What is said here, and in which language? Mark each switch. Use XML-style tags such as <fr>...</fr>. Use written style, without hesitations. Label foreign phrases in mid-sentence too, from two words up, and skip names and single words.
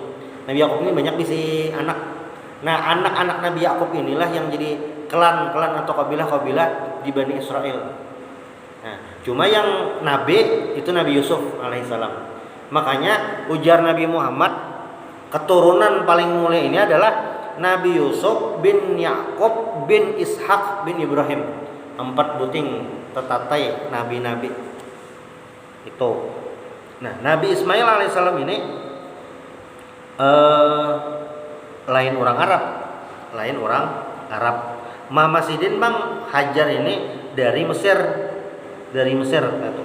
<id>Nabi Yakub ini banyak bisa anak. Nah, anak-anak Nabi Yakub inilah yang jadi klan-klan atau kabilah-kabilah di Bani Israel. Nah, cuma yang nabi itu Nabi Yusuf alaihissalam. Makanya ujar Nabi Muhammad, keturunan paling mulia ini adalah Nabi Yusuf bin Yakub bin Ishak bin Ibrahim.</id> <bjn>4 buting tetatai nabi-nabi itu.</bjn> <id>Nah, Nabi Ismail alaihissalam ini lain orang Arab. Mama Sidin Bang Hajar ini dari Mesir gitu.</id>